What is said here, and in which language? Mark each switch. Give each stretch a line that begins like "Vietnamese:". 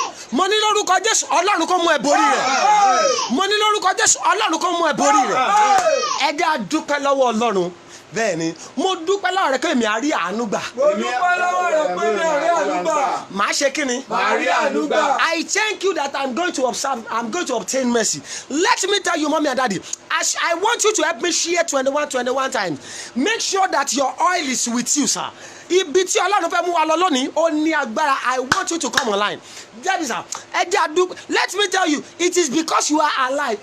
Yoruba: mo ní lórúkọ jésù ọlọ́run kó mú ẹ borí rẹ mo ní lórúkọ jésù ọlọ́run kó mú ẹ borí rẹ ẹ jẹ́ a dúpẹ́ lọ́wọ́ ọlọ́run bẹ́ẹ̀ ni mo dúpẹ́ lọ́wọ́ rẹ pé èmi á rí àánú gbà. Mo dúpẹ́ lọ́wọ́ rẹ pé mi ò rí àánú gbà. màá ṣe kí ni. Màá rí àánú gbà.
English: I thank you that I'm going to obtain mercy. Let me tell you, mommy and daddy, as I want you to help me share 21 times. Make sure that your oil is with you, sir.
Yoruba: Ibi tí ọlọ́run fẹ́ mú wa lọ lónìí ó ní agbára.
English: I want you to come online. That is let me tell you, it is because you are alive.